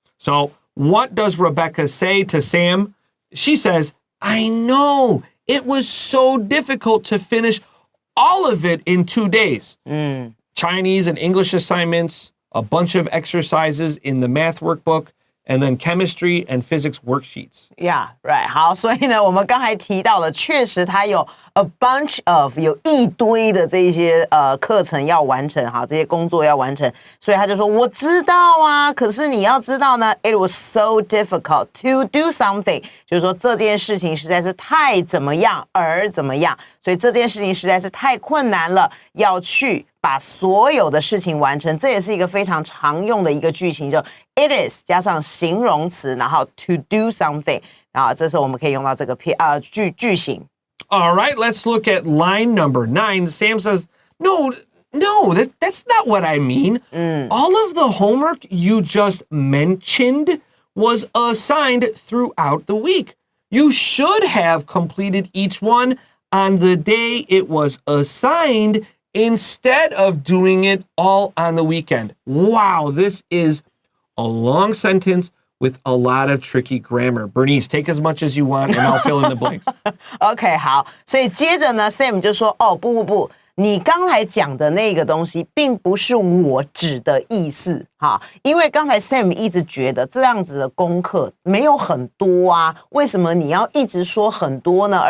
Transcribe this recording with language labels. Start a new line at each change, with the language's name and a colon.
English: So what does Rebecca say to Sam? She says, I know, it was so difficult to finish all of it in 2 days. Chinese and English assignments, a bunch of exercises in the math workbook, and then chemistry and physics worksheets. Yeah, right.
Chinese: 好，所以呢，我们刚才提到了，确实它有
English: a bunch of
Chinese: 有一堆的这些课程要完成，哈，这些工作要完成，所以他就说我知道啊，可是你要知道呢 ，
English: it was so difficult to do something，
Chinese: 就是说这件事情实在是太怎么样而怎么样，所以这件事情实在是太困难了，要去把把所有的事情完成，这也是一个非常常用的一个句型，就
English: it is
Chinese: 加上形容词，然后
English: to do something，
Chinese: 然后这时候我们可以用到这个句型。
English: All right, let's look at line number 9. Sam says, no, that's not what I mean. All of the homework you just mentioned was assigned throughout the week. You should have completed each one on the day it was assigned instead of doing it all on the weekend. Wow, this is a long sentence with a lot of tricky grammar. Bernice, take as much as you want and I'll fill in the blanks.
Chinese: OK， 好，所以接着呢 ，Sam 就说：“哦，不，你刚才讲的那个东西，并不是我指的意思哈，因为刚才 Sam 一直觉得这样子的功课没有很多啊，为什么你要一直说很多呢？